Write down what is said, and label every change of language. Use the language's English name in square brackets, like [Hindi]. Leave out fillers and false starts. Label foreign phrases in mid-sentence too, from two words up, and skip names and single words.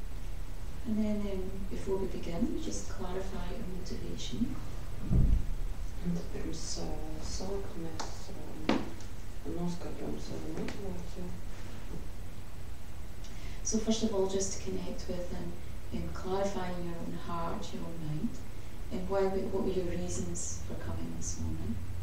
[English] And then before we begin, just clarify our motivation. [Latvian] Un tad pirms sākt mēs noskaidrojam savu motivāciju. [English] So first of all, just to connect with and clarifying your own heart, your own mind, and what were your reasons for coming this morning?